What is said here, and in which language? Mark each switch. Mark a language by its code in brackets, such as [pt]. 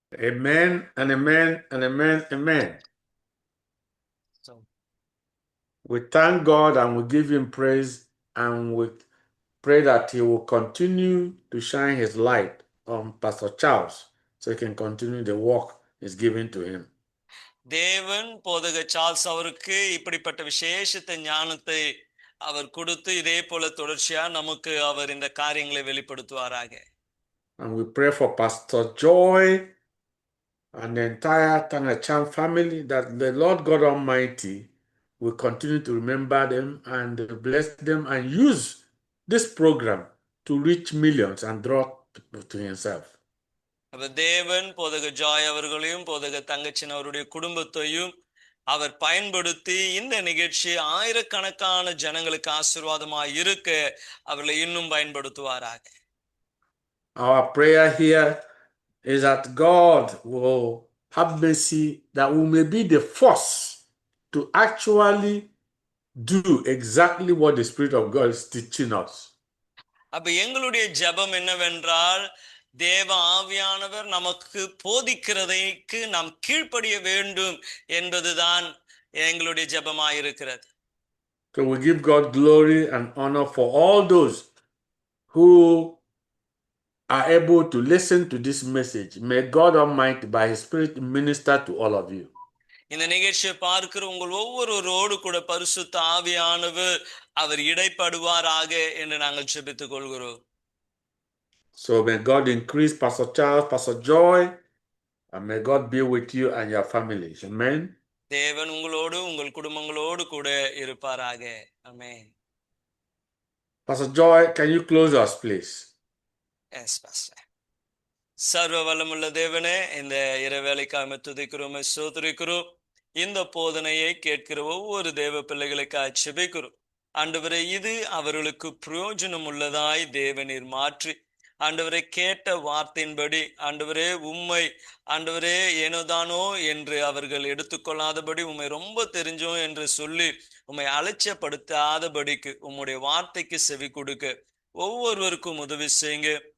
[en] Amen and amen and amen, amen. So, we thank God and we give him praise, and we pray that he will continue to shine his light on Pastor Charles so he can continue the work he's given to him. [ta] தேவன் போதக Charles அவருக்கு இப்படிப்பட்ட விசேஷத்த ஞானத்தை அவர் கொடுத்து இதே போல தொடர்ச்சியா நமக்கு அவர் இந்த காரியங்களை வெளிப்படுத்துவாராக. [en] And we pray for Pastor Joy and the entire Tangacham family, that the Lord God Almighty will continue to remember them and bless them and use this program to reach millions and draw people to himself. [ta] அப்ப தேவன் போதக Joy அவர்களையும் போதக தங்கச்சின் அவருடைய குடும்பத்தையும் அவர் பயன்படுத்தி இந்த நிகழ்ச்சி ஆயிரக்கணக்கான ஜனங்களுக்கு ஆசீர்வாதமாய் இருக்க அவர்களை இன்னும் பயன்படுத்துவாராக. [en] Our prayer here is that God will have mercy, that we may be the first to actually do exactly what the Spirit of God is teaching us. [ta] அப்ப எங்களுடைய ஜெபம் என்னவென்றால், தேவ ஆவியானவர் நமக்கு போதிக்கிறதைக்கு நாம் கீழ்ப்படிய வேண்டும் என்பதுதான் எங்களுடைய ஜெபமாயிருக்கிறது. [en] So we give God glory and honor for all those who are able to listen to this message. May God Almighty by His Spirit minister to all of you. [ta] இந்த நிகழ்ச்சியை பார்க்கிற உங்கள் ஒவ்வொருவரோடு கூட பரிசுத்த ஆவியானவர் அவர் இடைப்படுவாராக என்று நாங்கள் ஜெபித்துக் கொள்கிறோம். [en] So may God increase Pastor Charles, Pastor Joy, and may God be with you and your families. Amen. [ta] தேவன் உங்களோடு உங்கள் குடும்பங்களோடு கூட இருப்பாராக. ஆமென். [en] Pastor Joy, can you close us, please? Yes pastor. [ta] சர்வ வல்லமுள்ள தேவனே, இந்த இரவேளைக்காக துதிக்கிறோம், ஸ்தோத்திரிக்கிறோம். இந்த போதனையை கேட்கிற ஒவ்வொரு தேவ பிள்ளைகளுக்காக ஜெபிக்கிறோம். ஆண்டவரே, இது அவர்களுக்கு பிரயோஜனம் உள்ளதாய் தேவனீர் மாற்றி, ஆண்டவரை கேட்ட வார்த்தையின்படி ஆண்டவரே உம்மை ஆண்டவரே ஏனோதானோ என்று அவர்கள் எடுத்துக்கொள்ளாதபடி உம்மை ரொம்ப தெரிஞ்சோம் என்று சொல்லி உம்மை அலட்சியப்படுத்தாதபடிக்கு உம்முடைய வார்த்தைக்கு செவி கொடுக்க ஒவ்வொருவருக்கும் உதவி செய்யுங்க.